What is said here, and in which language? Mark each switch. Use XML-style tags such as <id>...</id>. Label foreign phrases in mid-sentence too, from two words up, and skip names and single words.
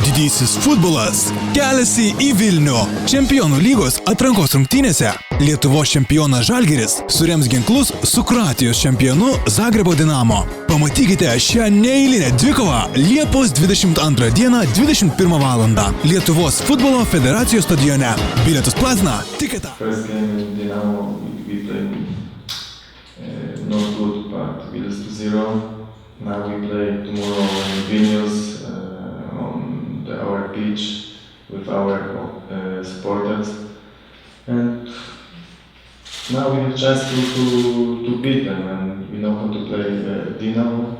<lt>Didysis futbolas keliasi į Vilnių. Čempionų lygos atrankos rungtynėse Lietuvos čempionas Žalgiris surems ginklus su Kroatijos čempionu Zagrebo Dinamo. Pamatykite šią neeilinę dvikovą Liepos 22 dieną 21 valandą Lietuvos futbolo federacijos stadione. Bilietus platina Tiketa.</lt> <en>First game in Dinamo, we played not good, but we lost 2-0. Now we play tomorrow in Vilnius on our pitch with our supporters, and now we have a chance to beat them, and we know how to play Dinamo.</en>